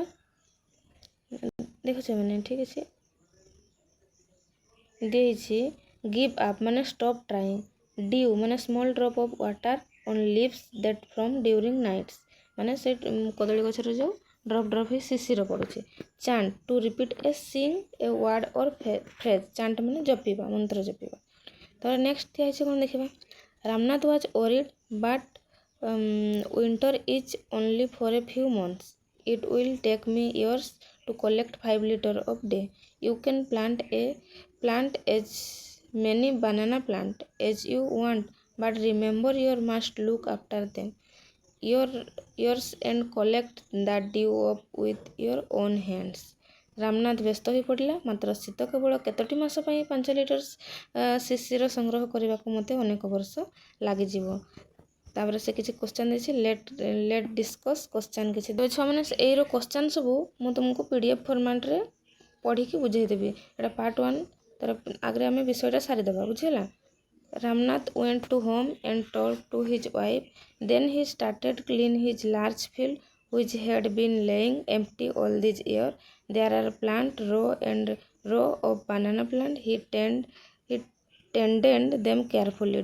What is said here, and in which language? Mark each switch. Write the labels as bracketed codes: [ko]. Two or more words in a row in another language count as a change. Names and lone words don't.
[or] ଦେଖୁଛ ମାନେ ଠିକ୍ ଅଛି, ଦିଆହେଇଛି [en] give up [or] ମାନେ [en] stop trying, dew [or] ମାନେ [en] small drop of water on leaves that from during nights [or] ମାନେ ସେ କଦଳୀ ଗଛରେ ଯେଉଁ [en] drop drop [or] ହେଇ ଶିଶିର ପଡ଼ୁଛି। [en] chant to repeat a sing a word or phrase, chant [or] ମାନେ ଜପିବା, ମନ୍ତ୍ର ଜପିବା। ତାପରେ ନେକ୍ସଟ ଦିଆହେଇଛି କ'ଣ ଦେଖିବା। [en] Ramnath was worried but winter is only for a few months. It will take me years to collect 5 liters of dew. You can plant as many banana plants as you want, but remember you must look after them yours and collect the dew up with your own hands. [or] ରାମନାଥ ବ୍ୟସ୍ତ ହୋଇପଡ଼ିଲା, ମାତ୍ର ଶୀତ କେବଳ କେତୋଟି ମାସ ପାଇଁ 5 ଲିଟର ଶିଶିର ସଂଗ୍ରହ କରିବାକୁ ମୋତେ ଅନେକ ବର୍ଷ ଲାଗିଯିବ। ତାପରେ ସେ କିଛି କ୍ୱେଶ୍ଚନ୍ ଦେଇଛି, [en] let discuss question [or] କିଛି। ତ ଛୁଆମାନେ ଏଇର କ୍ୱେଶ୍ଚନ୍ ସବୁ ମୁଁ ତୁମକୁ PDF ଫର୍ମାଟ୍ରେ ପଢ଼ିକି ବୁଝେଇଦେବି। ଏଇଟା ପାର୍ଟ 1। ତାର ଆଗରେ ଆମେ ବିଷୟଟା ସାରିଦେବା, ବୁଝିହେଲା। [en] Ramnath went to home and talked to his wife. Then he started clean his large field which had been lying empty all these years. There are plant row of banana plant. He tended them carefully.